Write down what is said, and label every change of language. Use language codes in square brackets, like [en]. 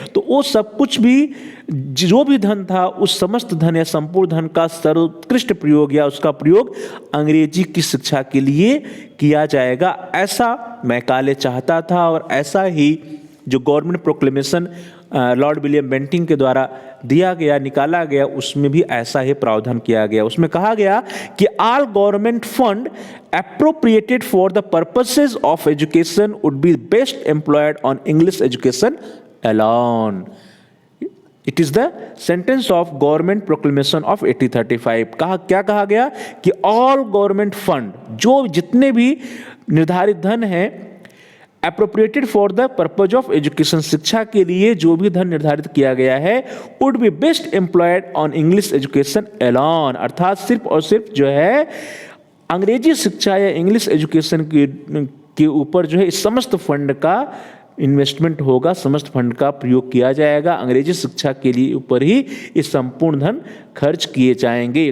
[hi] तो वो सब कुछ भी जो भी धन था, उस समस्त धन या संपूर्ण धन का सर्वोत्कृष्ट प्रयोग या उसका प्रयोग अंग्रेजी की शिक्षा के लिए किया जाएगा, ऐसा मैकाले चाहता था। और ऐसा ही जो government proclamation Lord William Bentinck के द्वारा दिया गया, निकाला गया, उसमें भी ऐसा ही प्रावधान किया गया। उसमें कहा गया कि [en] All government fund appropriated for the purposes of education would be best employed on English education alone. It is the sentence of government proclamation of 1835। [hi] क्या कहा गया कि [en] all government fund, [hi] जो जितने भी निर्धारित धन है [en] appropriated for the purpose of education, [hi] शिक्षा के लिए जो भी धन निर्धारित किया गया है [en] would be best employed on English education alone, [hi] अर्थात सिर्फ और सिर्फ जो है अंग्रेजी शिक्षा या इंग्लिश एजुकेशन के ऊपर जो है इस समस्त फंड का इन्वेस्टमेंट होगा, समस्त फंड का प्रयोग किया जाएगा, अंग्रेजी शिक्षा के लिए ऊपर ही इस संपूर्ण धन खर्च किए जाएंगे।